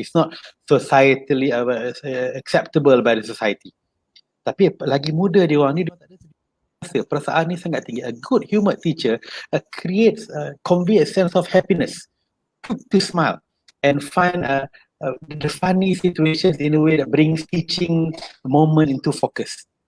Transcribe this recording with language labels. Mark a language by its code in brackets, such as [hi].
[en] It's not societally acceptable by the society. [ms] Tapi lagi muda dia orang ni dia tak ada rasa perasaan ni sangat tinggi. [en] A good humor teacher creates convey a sense of happiness to smile and find the funny situations in a way that brings teaching moment into focus.